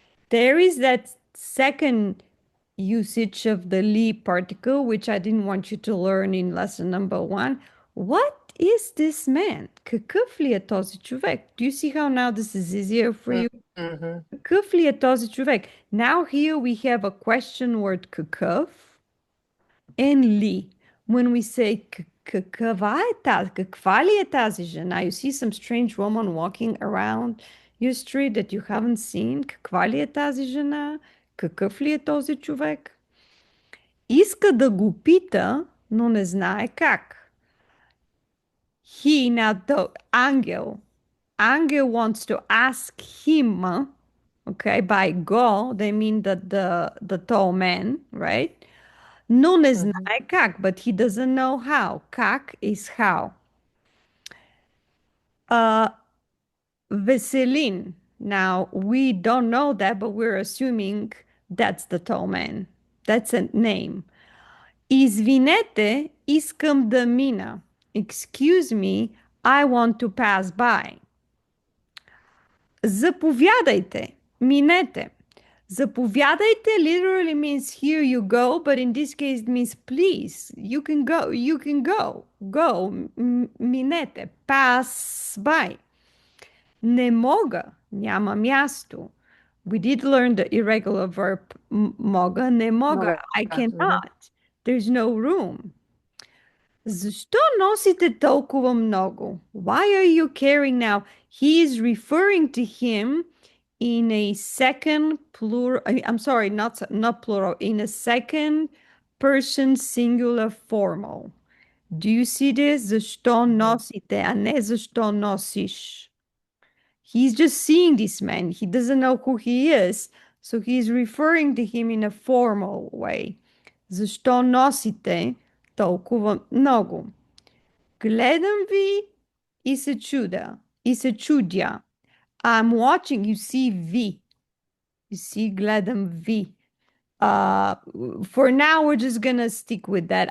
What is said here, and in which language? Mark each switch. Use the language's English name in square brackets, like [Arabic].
[English] There is that second usage of the li particle, which I didn't want you to learn in lesson number one. What is this man? [Bulgarian] Какъв ли е този човек? [English] Do you see how now this is easier for you? mm-hmm. [Bulgarian] Какъв ли е този човек? [English] Now here we have a question word какъв and li. When we say [Bulgarian] каква ли е тази жена? [English] You see some strange woman walking around your street that you haven't seen. [Bulgarian] Каква ли е тази жена? Какъв ли е този човек? Иска да го пита, но не знае как. [English] He, now the angel. Angel wants to ask him, okay, by go, they mean that the tall man, right? [Bulgarian] Но не Mm-hmm. знае как, [English] but he doesn't know how. Как is how. Uh, Veselin. Now, we don't know that, but we're assuming that's the tall man. That's a name. [Bulgarian] Извинете, искам да мина. [English] Excuse me, I want to pass by. [Bulgarian] Заповядайте, минете. [English] Заповядайте literally means here you go, but in this case it means please. You can go. Go, минете, pass by. [Bulgarian] Не мога, няма място. [English] We did learn the irregular verb [Bulgarian] мога, не мога. [English] I Mm-hmm. cannot. There's no room. [Bulgarian] Защо носите толкова много? [English] Why are you carrying now? He is referring to him in a second plural. I'm sorry, not plural. In a second person singular formal. Do you see this? Защо Mm-hmm. [Bulgarian] носите, а не защо носиш? [English] He's just seeing this man. He doesn't know who he is, so he's referring to him in a formal way. [Bulgarian] Защо носите толкова много? Гледам ви и се чуда, и се чудя. [English] I'm watching, you see V. You see, [Bulgarian] гледам ви. [English] Uh, for now, we're just gonna stick with that.